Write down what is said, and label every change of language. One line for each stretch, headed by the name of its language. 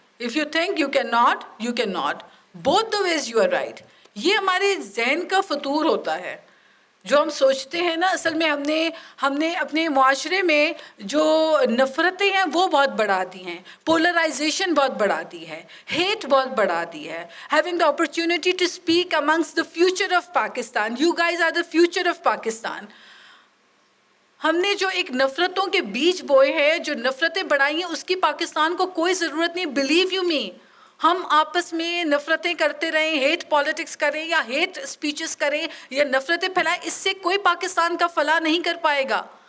English: If you think you cannot, you cannot. Both the ways you are right.
Urdu: یہ ہمارے ذہن کا فطور ہوتا ہے. جو ہم سوچتے ہیں نا، اصل میں ہم نے اپنے معاشرے میں جو نفرتیں ہیں وہ بہت بڑھا دی ہیں، پولرائزیشن بہت بڑھا دی ہے، ہیٹ بہت بڑھا دی ہے.
English: Having the opportunity to speak amongst the future of Pakistan, you guys are the future of Pakistan.
Urdu: ہم نے جو ایک نفرتوں کے بیج بوئے ہیں، جو نفرتیں بڑھائی ہیں، اس کی پاکستان کو کوئی ضرورت نہیں.
English: believe you me,
Urdu: ہم آپس میں نفرتیں کرتے رہیں، ہیٹ پالیٹکس کریں یا ہیٹ اسپیچز کریں یا نفرتیں پھیلائیں، اس سے کوئی پاکستان کا فلاح نہیں کر پائے گا.